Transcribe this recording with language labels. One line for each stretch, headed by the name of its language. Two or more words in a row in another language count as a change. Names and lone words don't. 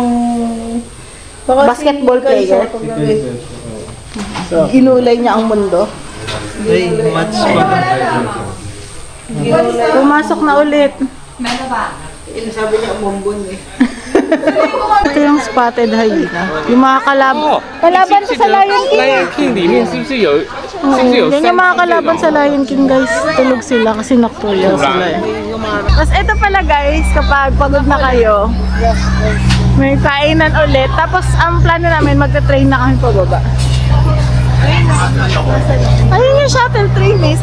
Filipino: Basketball player. Ginulay niya ang mundo. Ay, match pa. Pumasok na ulit. Sabi niya umumbon eh. Ito yung spotted hyena. Yung mga kalaban to sa Lion King.
Chinese: Lion King 里面是不是有？是不是有
Filipino: Yan yung mga kalaban sa Lion King guys. Tulog sila kasi nocturnal sila eh. Tapos ito pala guys, kapag pagod na kayo, may kainan ulit. Tapos ang plano namin, magta-train na kami pababa. Ayun yung
English: shuttle train
Filipino: eh.